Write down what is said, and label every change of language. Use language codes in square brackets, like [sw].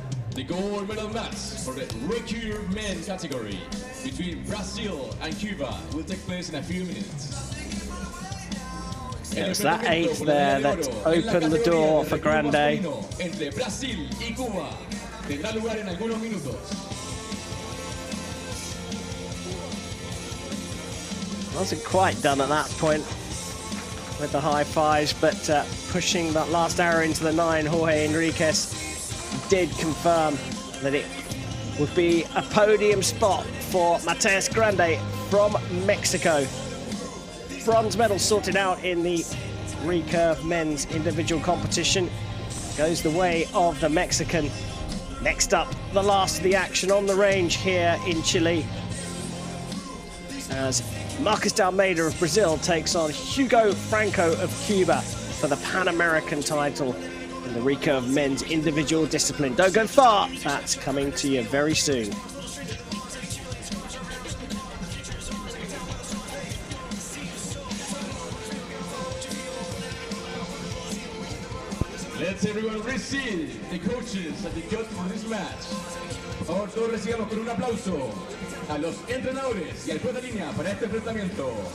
[en] The gold medal match for the Recurve men category between Brazil and Cuba will take place in a few minutes. It's that 8th there that opened the door for Grande. [es] Entre Brasil y Cuba tendrá lugar en algunos minutos. [en] Wasn't quite done at that point with the high fives, but pushing that last arrow into the 9, Jorge Enriquez did confirm that it would be a podium spot for Matias Grande from Mexico. Bronze medal sorted out in the Recurve men's individual competition. Goes the way of the Mexican. Next up, the last of the action on the range here in Chile, as Marcos de Almeida of Brazil takes on Hugo Franco of Cuba for the Pan American title in the Recurve men's individual discipline. Don't go far, that's coming to you very soon. Let's everyone receive the coaches and the judge for this match. [es] Por favor, todos recibamos con un aplauso a los entrenadores y al juez de línea para este enfrentamiento.